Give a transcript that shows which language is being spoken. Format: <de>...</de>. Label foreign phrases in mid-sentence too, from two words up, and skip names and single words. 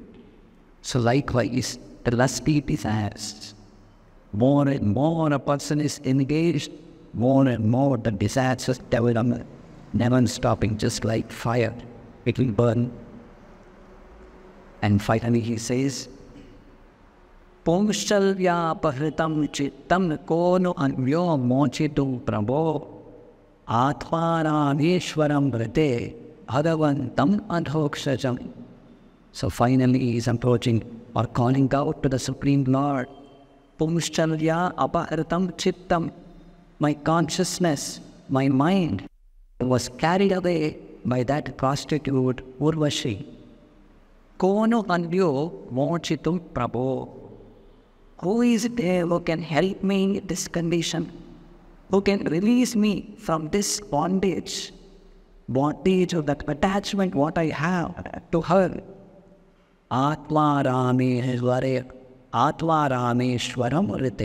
<en>So likewise, the lusty desires. More and more a person is engaged, more and more the desires develop, never stopping, just like fire. It will burn. And finally he says,</en> <sa>पुंश्चल्या पहृतं चित्तं कोनो अन्व्यो मोचितुं प्रभो आत्मारामेश्वरम् ऋते भगवन्तम् अधोक्षजम्.</sa> <en>So finally he is approaching or calling out to the Supreme Lord.</en> <sa>पुंश्चल्या अपहृतं चित्तं.</sa> <en>My consciousness, my mind was carried away by that prostitute Urvashi.</en> <sa>कोनो अन्व्यो मोचितुं प्रभो.</sa> <en>Who is there who can help me in this condition? Who can release me from this bondage of that attachment what I have to her?</en> <sa>आत्म रामेश्वरम् ऋते.</sa>